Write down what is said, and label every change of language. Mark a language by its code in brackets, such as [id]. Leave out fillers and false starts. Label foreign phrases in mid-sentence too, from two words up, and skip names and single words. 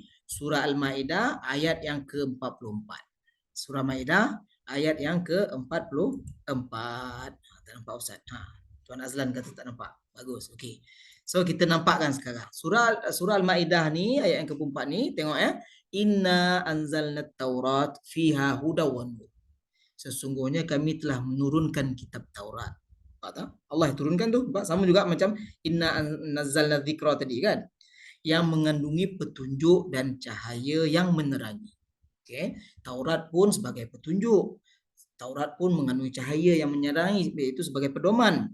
[ms] Surah Al-Ma'idah ayat yang ke-44. Surah Ma'idah ayat yang ke-44. Tak nampak Ustaz? Tuan Azlan kata tak nampak. Bagus. Okey. So kita nampakkan sekarang. Surah Al-Ma'idah ni ayat yang ke-44 ni, tengok ya. [ar] إنا أنزلنا التوراة فيها هدى ونور. [ms] Sesungguhnya kami telah menurunkan kitab Taurat. Nampak tak? Allah turunkan tu. Sama juga macam [ar] إنا نزلنا الذكر [ms] tadi kan. yang mengandungi petunjuk dan cahaya yang menerangi. Okey, Taurat pun sebagai petunjuk. Taurat pun mengandungi cahaya yang menerangi, iaitu sebagai pedoman.